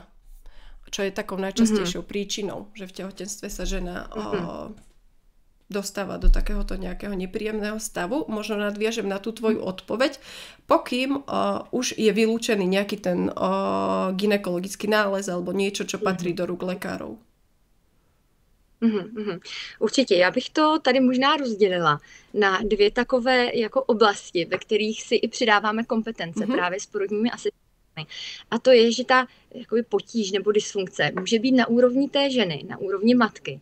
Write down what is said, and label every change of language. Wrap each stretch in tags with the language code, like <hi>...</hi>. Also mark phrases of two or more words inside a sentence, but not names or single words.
<sk>Čo je takou najčastejšou príčinou, že v tehotenstve sa žena dostáva do takéhoto nejakého nepríjemného stavu. Možno nadviažem na tú tvoju odpoveď, pokým už je vylúčený nejaký ten gynekologický nález alebo niečo, čo patrí do rúk lekárov.</sk> <cs>Určitě. Já bych to tady možná rozdělila na dvě takové jako oblasti, ve kterých si i přidáváme kompetence právě s porodními asistentami. A to je, že ta jakoby potíž nebo dysfunkce může být na úrovni té ženy, na úrovni matky.</cs>